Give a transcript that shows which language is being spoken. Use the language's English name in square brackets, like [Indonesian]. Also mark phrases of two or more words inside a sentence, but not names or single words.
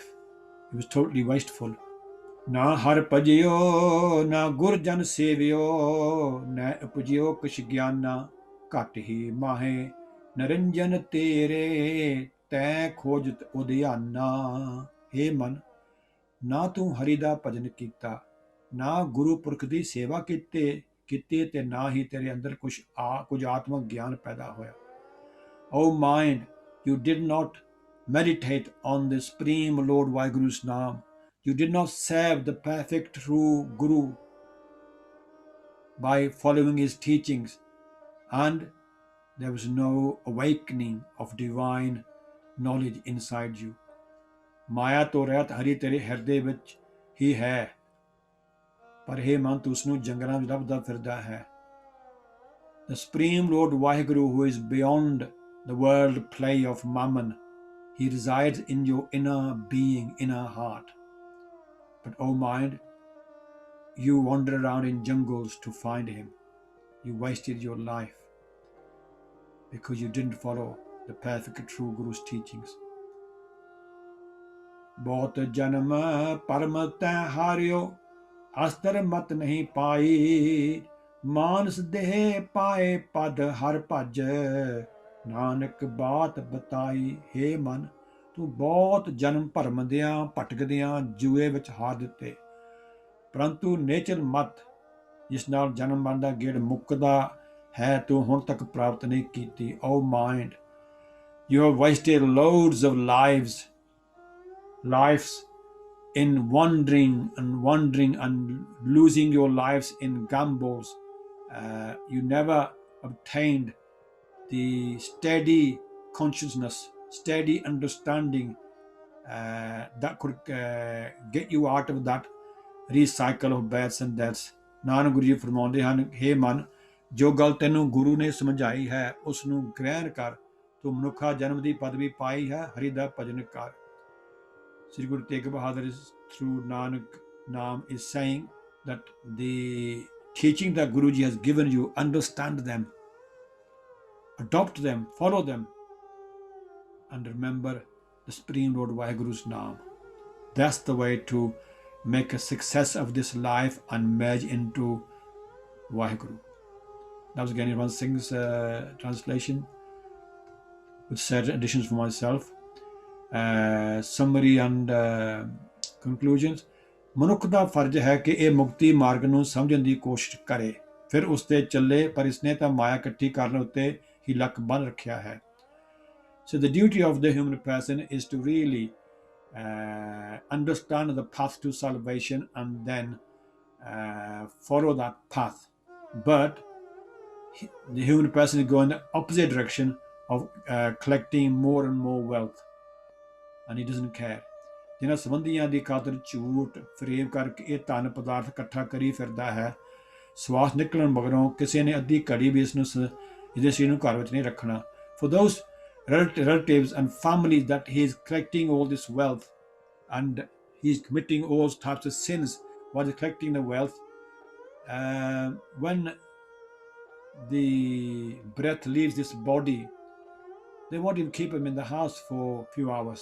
[English] It was totally wasteful. [Hindi] ना हर भजियो ना गुरजन सेवियो न उपजियो कुछ ज्ञाना घट ही माहे नरंजन तेरे तै खोजत उदयाना. [Punjabi] ਹੇ ਮਨ, ਨਾ ਤੂੰ ਹਰੀ ਦਾ ਭਜਨ ਕੀਤਾ, ਨਾ ਗੁਰੂ ਪੁਰਖ ਦੀ ਸੇਵਾ ਕੀਤੀ ਤੇ ਨਾ ਹੀ ਤੇਰੇ ਅੰਦਰ ਕੁਝ ਆਤਮਕ ਗਿਆਨ ਪੈਦਾ ਹੋਇਆ. [English] O mind, you did not meditate on the Supreme Lord Vaheguru's name. You did not serve the perfect true Guru by following his teachings, and there was no awakening of divine knowledge inside you. [Punjabi] ਮਾਇਆ ਤੋਂ ਰਹਿਤ ਹਰੀ ਤੇਰੇ ਹਿਰਦੇ ਵਿੱਚ ਹੀ ਹੈ, ਪਰ ਹੇ ਮਨ ਤੂੰ ਉਸਨੂੰ ਜੰਗਲਾਂ ਵਿੱਚ ਲੱਭਦਾ ਫਿਰਦਾ ਹੈ. [English] The Supreme Lord Vaheguru, who is beyond the world play of mammon, he resides in your inner being, inner heart. But O mind, you wander around in jungles to find him. You wasted your life because you didn't follow the perfect true Guru's teachings. [Hindi] बहुत जन्म परम तै हारियो अस्तर मत नहीं पाई मानस देह पाए पद हर भज नानक बात बताई. [Punjabi] ਹੇ ਮਨ, ਤੂੰ ਬਹੁਤ ਜਨਮ ਭਰਮਦਿਆਂ ਭਟਕਦਿਆਂ ਜੂਏ ਵਿੱਚ ਹਾਰ ਦਿੱਤੇ, ਪਰੰਤੂ ਨੇਚਰ ਮਤ ਜਿਸ ਨਾਲ ਜਨਮ ਮਰਨ ਦਾ ਗੇੜ ਮੁੱਕਦਾ ਹੈ ਤੂੰ ਹੁਣ ਤੱਕ ਪ੍ਰਾਪਤ ਨਹੀਂ ਕੀਤੀ. [English] O mind, you have wasted loads of lives in wandering and losing your lives in gambles. You never obtained the steady consciousness, steady understanding that could get you out of that recycle of births and deaths. [Punjabi] ਨਾਨਕ ਗੁਰੂ ਜੀ ਫਰਮਾਉਂਦੇ ਹਨ, ਹੇ ਮਨ, ਜੋ ਗੱਲ ਤੈਨੂੰ ਗੁਰੂ ਨੇ ਸਮਝਾਈ ਹੈ ਉਸ ਨੂੰ ਗ੍ਰਹਿਣ ਕਰ. ਤੂੰ ਮਨੁੱਖਾ ਜਨਮ ਦੀ ਪਦਵੀ ਪਾਈ ਹੈ, ਹਰੀ ਦਾ ਭਜਨ ਕਰ. [English] Sri Guru Tegh Bahadur is through Nanak Naam is saying that the teaching that Guruji has given you, understand them, adopt them, follow them, and remember the Supreme Lord Vaheguru's Naam. That's the way to make a success of this life and merge into Vaheguru. That was Gyanirvan Singh's translation with certain additions for myself. Summary and conclusions. [Punjabi] ਮਨੁੱਖ ਦਾ ਫਰਜ਼ ਹੈ ਕਿ ਇਹ ਮੁਕਤੀ ਮਾਰਗ ਨੂੰ ਸਮਝਣ ਦੀ ਕੋਸ਼ਿਸ਼ ਕਰੇ, ਫਿਰ ਉਸ ਤੇ ਚੱਲੇ, ਪਰ ਇਸਨੇ ਤਾਂ ਮਾਇਆ ਇਕੱਠੀ ਕਰਨ ਉੱਤੇ ਹੀ ਲੱਕ ਬੰਨ ਰੱਖਿਆ ਹੈ. [English] So the duty of the human person is to really understand the path to salvation and then follow that path. But the human person is going the opposite direction of collecting more and more wealth. And he doesn't care. [Punjabi] ਜਿਨ੍ਹਾਂ ਸੰਬੰਧੀਆਂ ਦੀ ਖਾਤਰ ਝੂਠ ਫਰੇਬ ਕਰਕੇ ਇਹ ਧਨ ਪਦਾਰਥ ਇਕੱਠਾ ਕਰੀ ਫਿਰਦਾ ਹੈ, ਸਵਾਸ ਨਿਕਲਣ ਮਗਰੋਂ ਕਿਸੇ ਨੇ ਅੱਧੀ ਘੜੀ ਵੀ ਇਹਦੇ ਸਰੀਰ ਨੂੰ ਘਰ ਵਿੱਚ ਨਹੀਂ ਰੱਖਣਾ. [English] For those relatives and families that he is collecting all this wealth and he is committing all types of sins while he's collecting the wealth, when the breath leaves this body, they won't even keep him in the house for a few hours.